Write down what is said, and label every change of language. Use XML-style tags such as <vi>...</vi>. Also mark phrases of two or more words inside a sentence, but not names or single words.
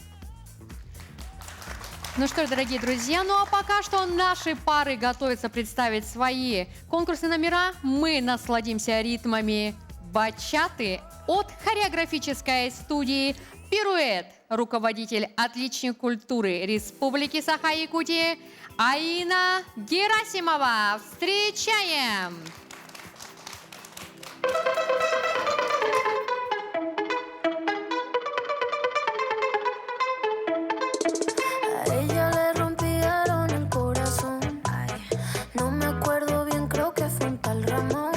<ru>Ну что ж, дорогие друзья, ну а пока что наши пары готовятся представить свои конкурсные номера. Мы насладимся ритмами бачаты от хореографической студии «Пируэт». Руководитель отличник культуры Республики Саха-Якутия Аина Герасимова. Встречаем!</ru> <es>A ella le rompieron el corazón. Ay, no me acuerdo bien, creo que fue un tal Ramón.</es>